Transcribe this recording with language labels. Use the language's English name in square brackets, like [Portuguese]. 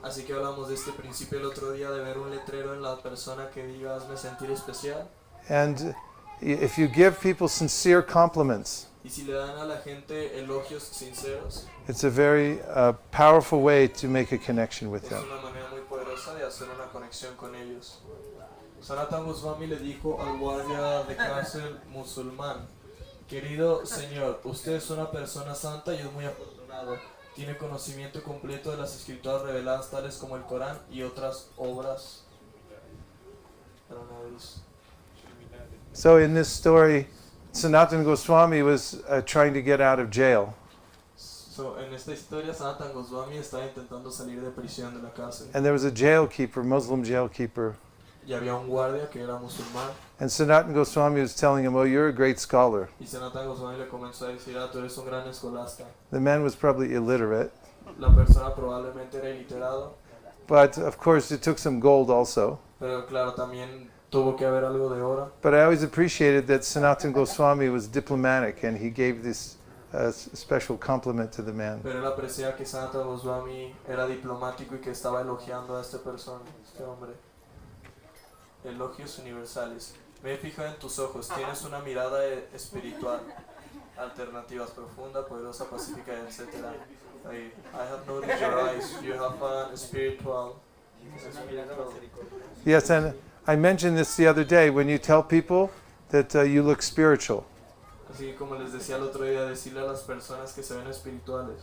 [Spanish] Así que hablamos de este principio el otro día de ver un letrero en la persona que diga hazme sentir especial. [English] And if you give people sincere compliments, [Spanish] Y si le dan a la gente elogios sinceros, [English] it's a very powerful way to make a connection with [Spanish] es [English] them. [Spanish] una manera muy poderosa de hacer una conexión con ellos. Sanatan Goswami le dijo al guardia de cárcel musulmán: querido señor, usted es una persona santa y es muy afortunado. Tiene conocimiento completo de las escrituras reveladas tales como el Corán y otras obras. [English] So in this story, Sanatan Goswami was trying to get out of jail. [Spanish] En esta historia, Sanatan Goswami estaba intentando salir de prisión de la cárcel. [English] And there was a jailkeeper, Muslim jailkeeper. [Spanish] Y había un guardia que era musulmán. [English] And Sanatan Goswami was telling him, "Oh, you're a great scholar." [Spanish] Y Sanatan Goswami le comenzó a decir, tú eres un gran escolasta. [English] The man was probably illiterate, [Spanish] La persona probablemente era iliterado, [English] but of course it took some gold also. [Spanish] pero claro, también tuvo que haber algo de oro. [English] But I always appreciated that Sanatan Goswami was diplomatic and he gave this special compliment to the man. [Spanish] Pero él aprecia que Sanatan Goswami era diplomático y que estaba elogiando a este hombre. Elogios universales. Me he fijado en tus ojos, tienes una mirada espiritual, alternativas profunda, poderosa, pacífica, etc. [English] I have noticed your eyes, you have a spiritual. Yes, and I mentioned this the other day, when you tell people that you look spiritual, [Spanish] Así que como les decía el otro día, decirle a las personas que se ven espirituales,